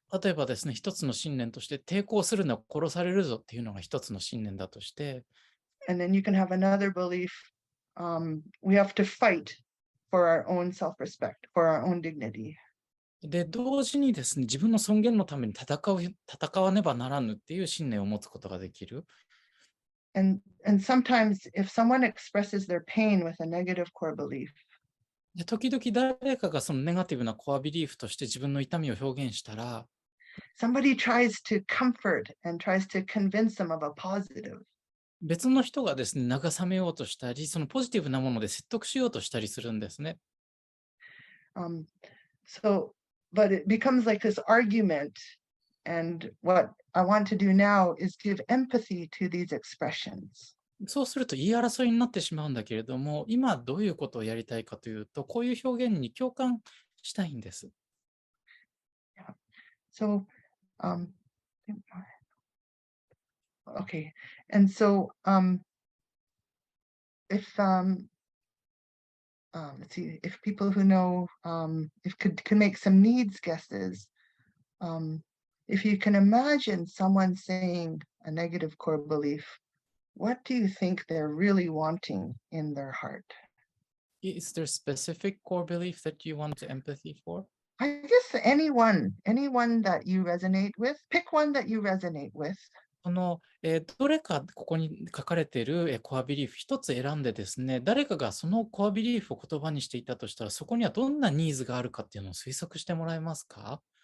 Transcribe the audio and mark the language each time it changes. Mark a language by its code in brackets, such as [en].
[ja] 例えばですね、一つの信念として抵抗するのは殺されるぞっていうのが一つの信念だとして、 [en] And then you can have another belief. We have to fight for our own self-respect, for our own dignity. [ja] で、同時にですね、自分の尊厳のために戦わねばならぬっていう信念を持つことができる。 [en] And sometimes if someone expresses their pain with a negative core belief, [ja] で時々誰かがそのネガティブなコアビリーフとして自分の痛みを表現したら、 [en] somebody tries to comfort and tries to convince them of a positive. [ja] 別の人がですね、慰めようとしたり、そのポジティブなもので説得しようとしたりするんですね。 [en] But it becomes like this argument. And what I want to do now is give empathy to these expressions. [ja] そうすると言い争いになってしまうんだけれども、今どういうことをやりたいかというと、こういう表現に共感したいんです。 [en] So, okay. And so, if let's see, if people who know, if could make some needs guesses, if you can imagine someone saying a negative core belief, what do you think they're really wanting in their heart? Is there a specific core belief that you want empathy for? I guess anyone that you resonate with, pick one that you resonate with. [ja] どれかここに書かれているコアビリーフ一つ選んでですね、誰かがそのコアビリーフを言葉にしていたとしたら、そこにはどんなニーズがあるかっていうのを推測してもらえますか？